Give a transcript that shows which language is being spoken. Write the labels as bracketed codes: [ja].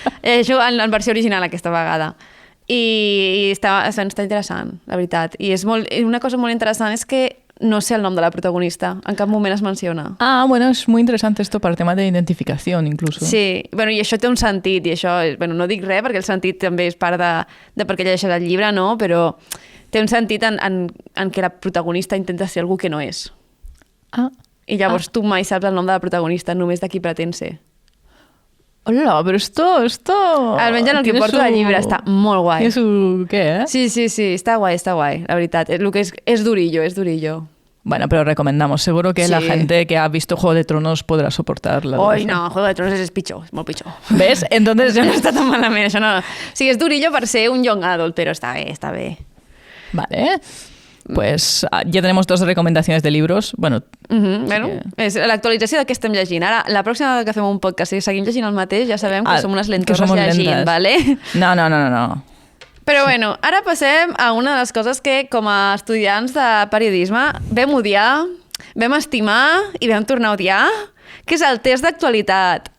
[ca] Això en versió original aquesta vegada. I està interessant, la veritat. I una cosa molt interessant és que no sé el nom de la protagonista. En cap moment es menciona. [es] Ah, bueno, es muy interesante esto para el tema de identificación, incluso. [ca] Sí, bueno, i això té un sentit, i això, bueno, no dic res perquè el sentit també és part de perquè llegeixes el llibre, no? Però té un sentit en que la protagonista intenta ser algú que no és. Ah. I llavors tu mai saps el nom de la protagonista, només de qui pretén ser. [es] Hola, pero esto... [ca] Almenys en el que [es] tiene [ca] porto del llibre està molt guai. [es] ¿Tiene su qué, [ca] Sí, està guai, la veritat. El que és durillo, és durillo. [es] Bueno, pero recomendamos. Seguro que la gente que ha visto Juego de Tronos [ca] podrà suportar la Oi, no, Juego de Tronos és pitjor, és molt pitjor. [es] ¿Ves? Entonces... [ca] Això no està tan malament, això no... O sigui, és durillo per ser un young adult, però està bé, està bé. [es] Vale. Pues ya tenemos 2 recomendaciones de libros. Bueno, [ca] bueno, és l'actualització de què estem llegint. Ara, la pròxima vegada que fem un podcast i seguim llegint el mateix, ja sabem que som unes lentorres llegint, ¿vale? No. Però bueno, ara passem a una de les coses que com a estudiants de periodisme vam odiar, vam estimar i vam tornar a odiar, que és el test d'actualitat.